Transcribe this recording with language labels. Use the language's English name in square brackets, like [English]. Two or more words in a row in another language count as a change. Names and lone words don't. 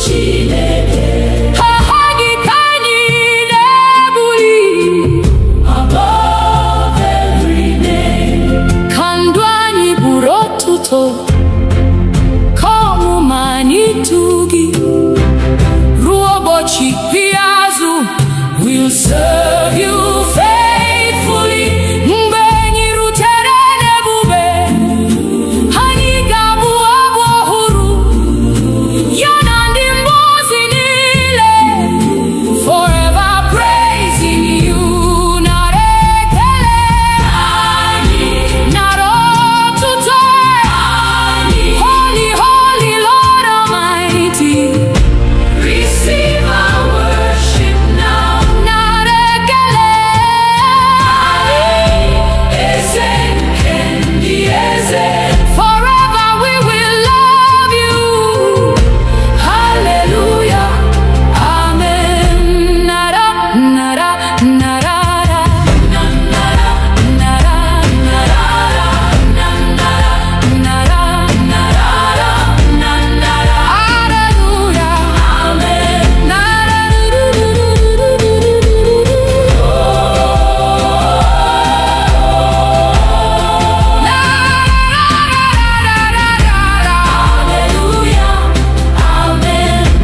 [Igbo] Aha gị ka anyị na-ebuli [English] above every name. [Igbo] Ka ndụ anyị bụrụ otuto, ka ọmụma anyị too gị. Ruo ụbọchị ikpeazụ, [English] we'll serve you faithfully. [Igbo] Mgbe anyị rutere n'ebube, anyị ga-abụ abụ ọhụrụ ya na ndị mmụọ ozi niile. [English] Forever praising you. [Igbo] Nara ekele, nara otuto. [English] Holy, holy Lord Almighty, receive our worship now. [Igbo] Nara ekele, [English] forever we will love you. Hallelujah, amen. [Igbo] Nara, nara, nara, nara, nara, [English] hallelujah, amen. Hallelujah, amen.